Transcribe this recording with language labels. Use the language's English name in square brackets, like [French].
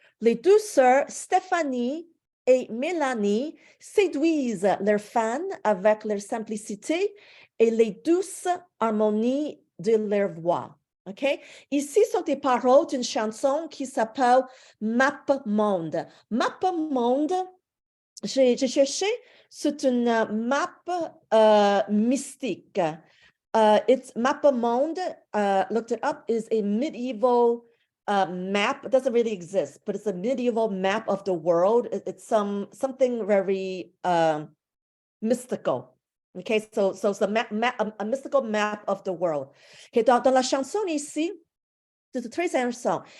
[French] Les deux sœurs, Stéphanie et Mélanie, séduisent leurs fans avec leur simplicité et les douces harmonies de leur voix. OK? Ici sont des paroles d'une chanson qui s'appelle Map Monde. Map Monde, j'ai cherché, c'est une map mystique. [English] It's Map Monde, looked it up, is a medieval map. It doesn't really exist, but it's a medieval map of the world. It's something very mystical. Okay, so it's a mystical map of the world. [French] Okay, dans la chanson ici, c'est très intéressant.